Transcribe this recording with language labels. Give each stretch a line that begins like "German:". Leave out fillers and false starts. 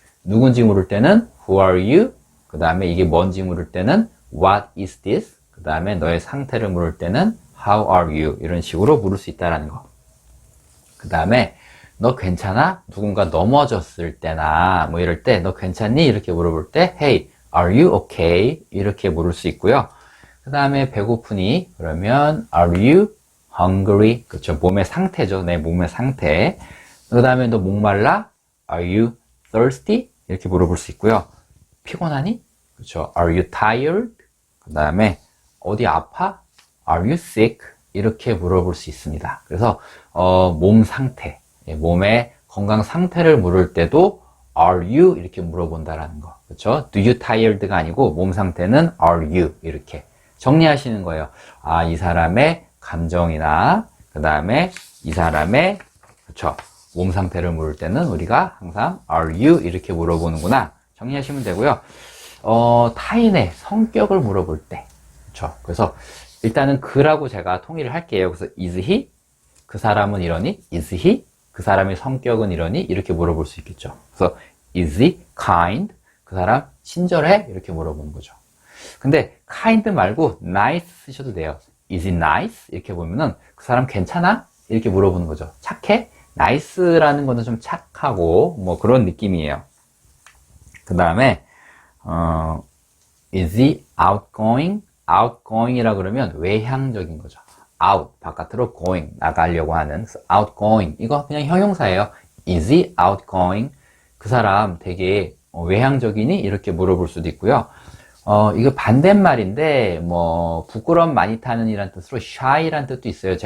Korean: 누군지 물을 때는
English: Who are you?
Korean: 그 다음에 이게 뭔지 물을 때는
English: What is this?
Korean: 그 다음에 너의 상태를 물을 때는
English: How are you?
Korean: 이런 식으로 물을 수 있다는 거. 그 다음에 너 괜찮아? 누군가 넘어졌을 때나 뭐 이럴 때 너 괜찮니? 이렇게 물어볼 때
English: Hey, are you okay?
Korean: 이렇게 물을 수 있고요. 그 다음에 배고프니? 그러면
English: Are you hungry?
Korean: 그렇죠. 몸의 상태죠. 내 몸의 상태. 그 다음에 너 목말라?
English: Are you thirsty?
Korean: 이렇게 물어볼 수 있고요. 피곤하니? 그렇죠.
English: Are you tired?
Korean: 그 다음에 어디 아파?
English: Are you sick?
Korean: 이렇게 물어볼 수 있습니다. 그래서 몸 상태, 몸의 건강 상태를 물을 때도
English: Are you?
Korean: 이렇게 물어본다라는 거. 그렇죠?
English: Do you tired가
Korean: 아니고 몸 상태는
English: Are you?
Korean: 이렇게 정리하시는 거예요. 이 사람의 감정이나 그 다음에 이 사람의 그렇죠. 몸 상태를 물을 때는 우리가 항상
English: Are you?
Korean: 이렇게 물어보는구나. 정리하시면 되고요. 타인의 성격을 물어볼 때, 그렇죠. 그래서 일단은 그라고 제가 통일을 할게요. 그래서
English: is he?
Korean: 그 사람은 이러니? is he? 그 사람의 성격은 이러니? 이렇게 물어볼 수 있겠죠. 그래서
English: is he kind?
Korean: 그 사람 친절해? 이렇게 물어보는 거죠. 근데 kind 말고 nice 쓰셔도 돼요.
English: is he nice?
Korean: 이렇게 보면은 그 사람 괜찮아? 이렇게 물어보는 거죠. 착해? nice라는 거는 좀 착하고 뭐 그런 느낌이에요. 그 다음에
English: is he outgoing?
Korean: outgoing이라 그러면 외향적인 거죠. out, 바깥으로 going, 나가려고 하는 그래서 outgoing, 이거 그냥 형용사예요.
English: is he outgoing?
Korean: 그 사람 되게 외향적이니? 이렇게 물어볼 수도 있고요. 이거 반대말인데 뭐 부끄러움 많이 타는 이란 뜻으로 shy란 뜻도 있어요.